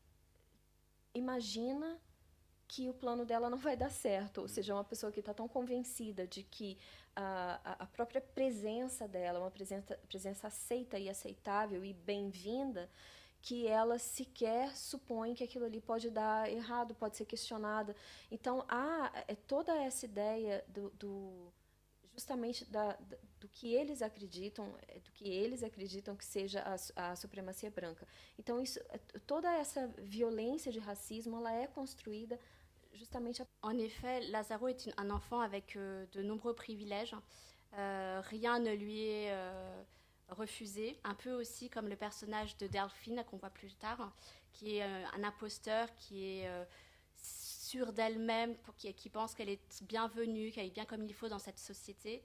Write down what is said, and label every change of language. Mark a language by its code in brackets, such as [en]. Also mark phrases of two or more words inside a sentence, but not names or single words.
[pt] imagina que o plano dela não vai dar certo, ou seja, uma pessoa que está tão convencida de que a própria presença dela é uma presença aceita e aceitável e bem-vinda, que ela sequer supõe que aquilo ali pode dar errado, pode ser questionada. Então, toda essa ideia justamente do que eles acreditam, que seja a supremacia branca. Então, toda essa violência de racismo, ela é construída justement. [fr] En effet, Lazaro est un enfant avec de nombreux privilèges. Rien ne lui est refusé, un peu aussi comme le personnage de Delphine qu'on voit plus tard, qui est un imposteur, qui est sûre d'elle-même, qui pense qu'elle est bienvenue, qu'elle est bien comme il faut dans cette société.